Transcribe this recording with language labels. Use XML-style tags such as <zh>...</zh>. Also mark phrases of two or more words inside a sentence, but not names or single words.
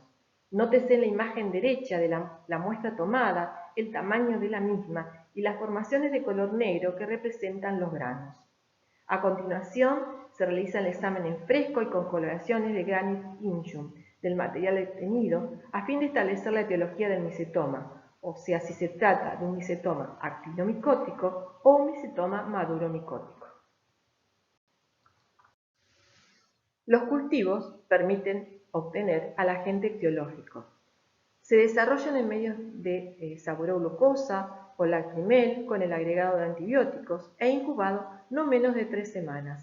<es>Nótese en la imagen derecha de la muestra tomada el tamaño de la misma y las formaciones de color negro que representan los granos. A continuación, se realiza el examen en fresco y con coloraciones de Granit Injun del material obtenido a fin de establecer la etiología del micetoma, o sea, si se trata de un micetoma actinomicótico o un micetoma maduromicótico. Los cultivos permiten obtener al agente etiológico. Se desarrollan en medios de saboroglucosa o lacrimel con el agregado de antibióticos e incubado no menos de 3 semanas.</es>